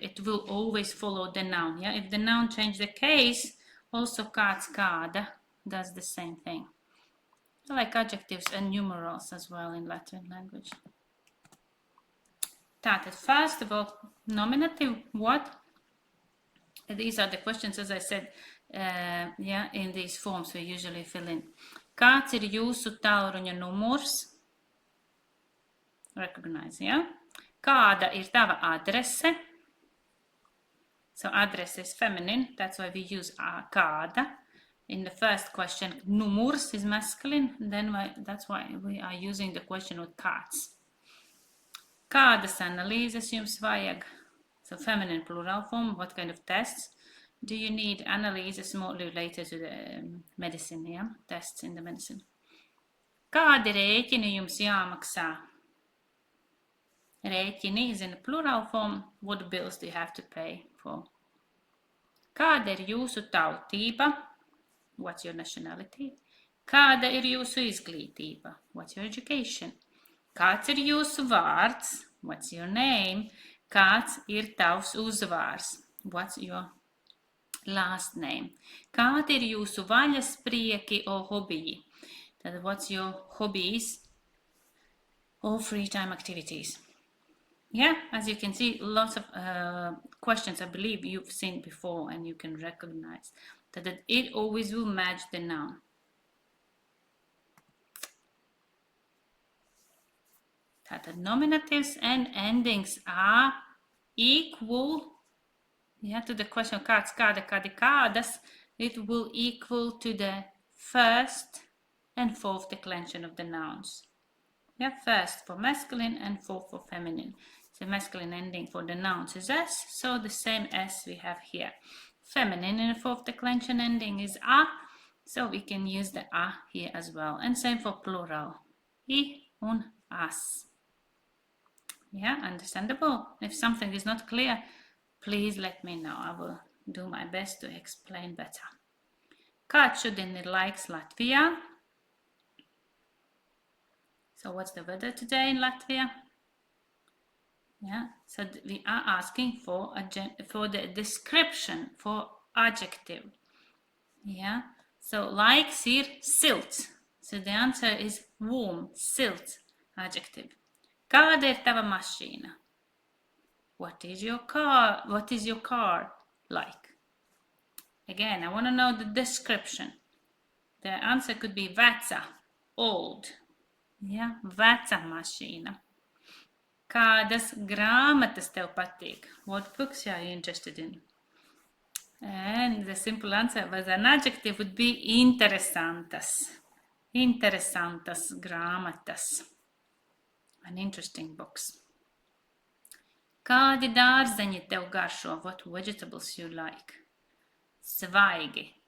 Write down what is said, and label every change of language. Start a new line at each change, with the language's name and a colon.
English: It will always follow the noun. Yeah, if the noun changes the case, also Kāds, Kāda does the same thing. Like adjectives and numerals as well in Latvian language.
Latvian: Tātad,
English: first of all, nominative, what? These are the questions, as I said, yeah, in these forms we usually fill in.
Latvian: Kāds ir jūsu tālruņa numurs?
English: Recognize, yeah?
Latvian: Kāda ir tava adrese?
English: So address is feminine, that's why we use Kāda. In the first question, numurs is masculine, then that's why we are using the question with kāds.
Latvian: Kādas analīzes jums vajag?
English: So feminine plural form, what kind of tests do you need? Analysis more related to the medicine, yeah? Tests in the medicine.
Latvian: Kādi rēķini jums jāmaksā?
English: Rēķini is in the plural form. What bills do you have to pay for?
Latvian: Kāda ir jūsu tautība?
English: What's your nationality?
Latvian: Kāda ir jūsu izglītība?
English: What's your education?
Latvian: Kāds ir jūsu vārds?
English: What's your name?
Latvian: Kāds ir tavs uzvārds?
English: What's your last name?
Latvian: Kādi ir jūsu vaļasprieki or hobiji? Tad
English: what's your hobbies or free time activities? Yeah, as you can see, lots of questions I believe you've seen before and you can recognize that it always will match the noun.
Latvian: Tātad
English: nominatives and endings are equal, yeah, to the question Kāds, Kāda, Kādi, Kādas. It will equal to the first and fourth declension of the nouns. Yeah, first for masculine and fourth for feminine. So masculine ending for the nouns is S, so the same S we have here. Feminine in the fourth declension ending is A, so we can use the A here as well. And same for plural, I un as. Yeah, understandable? If something is not clear, please let me know. I will do my best to explain better.
Latvian: Kāds šodien ir laiks Latvijā?
English: So what's the weather today in Latvia? Yeah, so we are asking for the description, for adjective. Yeah, so
Latvian: laiks ir silts.
English: So the answer is warm, silts, adjective.
Latvian: Kāda ir tava mašīna?
English: What is your car? What is your car like? Again, I want to know the description. The answer could be veca, old.
Latvian: Yeah, veca mašīna. Kādas grāmatas tev patīk?
English: What books are you interested in? And the simple answer was an adjective would be interesantas.
Latvian: Interesantas grāmatas.
English: An interesting books.
Latvian: Kādi dārzeņi tev garšo?
English: What vegetables you like?
Latvian: Svaigi.